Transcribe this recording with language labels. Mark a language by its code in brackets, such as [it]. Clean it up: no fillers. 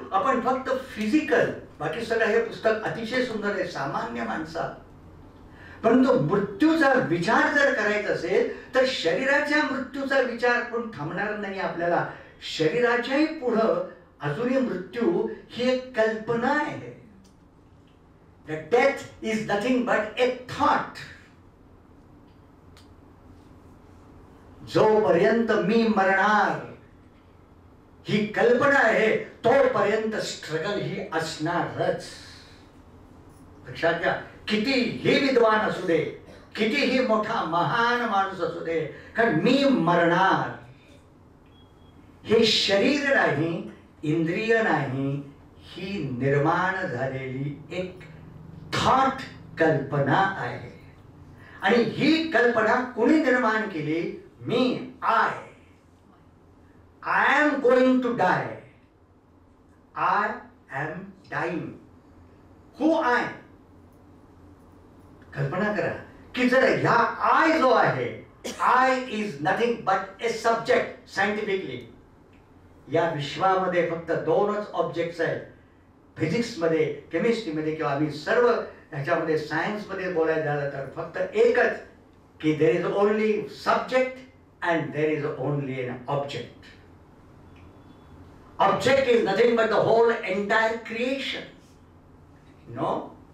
[mr] आपण फक्त फिजिकल, बाकी सगळं हे पुस्तक अतिशय सुंदर आहे सामान्य माणसा. परंतु मृत्यूचा विचार जर करायचा असेल तर शरीराच्या मृत्यूचा विचार पण थांबणार नाही आपल्याला. शरीराच्याही पुढं अजूनही मृत्यू ही एक कल्पना आहे. [en] The death is nothing but a thought. [mr] जोपर्यंत मी मरणार ही कल्पना आहे तोपर्यंत स्ट्रगल ही असणारच. लक्षात घ्या, कितीही विद्वान असू दे, कितीही मोठा महान माणूस असू दे, कारण मी मरणार. हे शरीर नाही, इंद्रिय नाही, ही निर्माण झालेली एक थॉट कल्पना आहे. आणि ही कल्पना कोणी निर्माण केली? मी. [en] I am going to die. I am dying. Who I? [mr] कल्पना करा की जर ह्या [en] I [mr] जो आहे, [en] I is nothing but a subject scientifically. [mr] या विश्वामध्ये फक्त 2च ऑब्जेक्ट्स आहेत. फिजिक्समध्ये, केमिस्ट्रीमध्ये किंवा आम्ही सर्व ह्याच्यामध्ये सायन्समध्ये बोलायला झालं तर फक्त एकच की [en] There is only subject and there is only an object. Object is nothing but the whole entire creation. No?